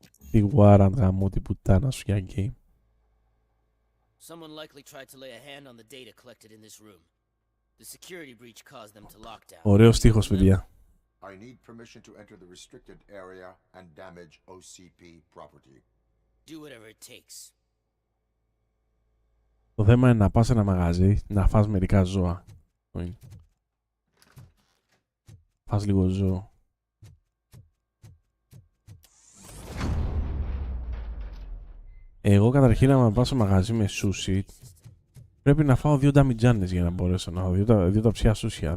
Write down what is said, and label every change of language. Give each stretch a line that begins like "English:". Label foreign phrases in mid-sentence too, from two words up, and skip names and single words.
Greek: Τι warrant γαμώ την πουτάνα σου για game.
English: Someone likely tried to lay a hand on the data collected in this room. The security breach caused them to lock down.
Greek: Ωραίος στίχος, παιδιά.
English: I need permission to enter the restricted area and damage OCP property. Do whatever it takes.
Greek: Το θέμα είναι να πας σε ένα μαγαζί, να φας μερικά ζώα. Φας λίγο ζώο. Εγώ καταρχήν άμα πάω σε μαγαζί με σούσι, πρέπει να φάω 2 νταμιτζάνες για να μπορέσω να φάω 2 ταψιά σούσια.